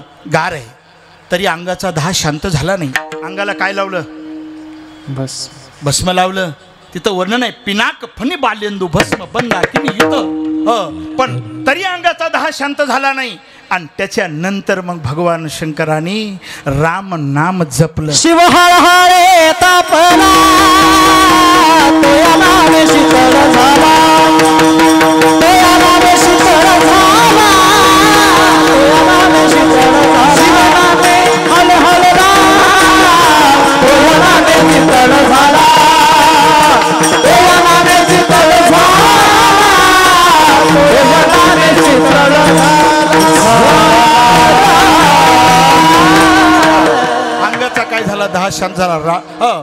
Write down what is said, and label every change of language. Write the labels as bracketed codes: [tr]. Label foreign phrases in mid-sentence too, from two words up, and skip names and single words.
[mr] गार आहे तरी अंगाचा 10 शांत झाला नाही. अंगाला काय लावलं? भस्म लावलं. तिथं वर्णन आहे. [sa] पिनाक फणी बाल्यंदू भस्म बंदा किनी युत. [mr] पण तरी अंगाचा 10 शांत झाला नाही. आणि त्याच्यानंतर मग भगवान शंकरांनी राम नाम जपलं. शिव हर हरे तापला तोया नामे शीतळ झाला, तोया नामे शीतळ झाला, तोया नामे शीतळ झाला. शिव नामे हल हल राम, तोया नामे शीतळ झाला, तोया नामे शीतळ झाला, तोया नामे शीतळ झाला. अंगाचा काय झाला? 10 शांत झाला.